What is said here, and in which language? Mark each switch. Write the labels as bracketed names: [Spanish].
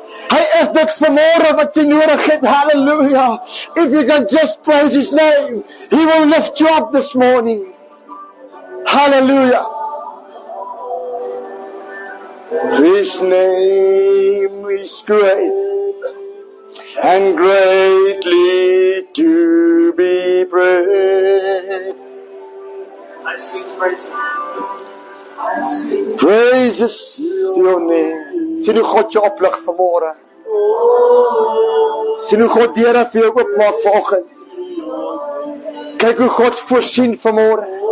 [Afrikaans] Hy is dit vanmôre wat jy nodig het. Hallelujah. [English] If you can just praise His name, He will lift you up this morning. Hallelujah. His name is great and greatly to be praised. I sing praises. Praises to your name. [Afrikaans] Sien hoe God jou oplig vanmôre. Sien hoe God deure vir jou oopmaak vanoggend. Kyk hoe God voorsien vanmôre.